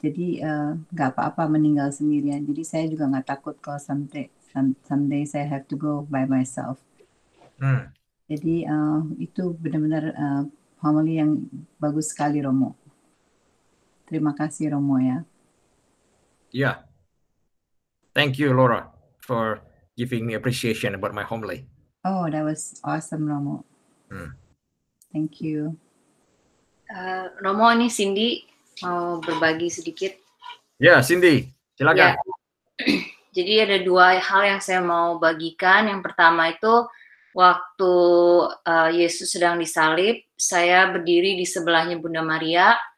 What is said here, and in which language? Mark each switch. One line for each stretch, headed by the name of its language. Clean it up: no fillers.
Indonesian: Jadi nggak apa-apa meninggal sendirian. Jadi saya juga nggak takut kalau
English: someday
Indonesian: saya
English: have to go by myself.
Indonesian: Jadi itu benar-benar homily yang bagus sekali, Romo. Terima kasih, Romo ya.
English: Yeah. Thank you, Laura, for giving me appreciation about my homily. Oh, that was awesome, Romo. Thank you.
Indonesian: Romo, ini Cindy mau berbagi sedikit. Ya, Cindy, silakan. Ya. Jadi ada dua hal yang saya mau bagikan. Yang pertama itu waktu Yesus sedang disalib, saya berdiri di sebelahnya Bunda Maria.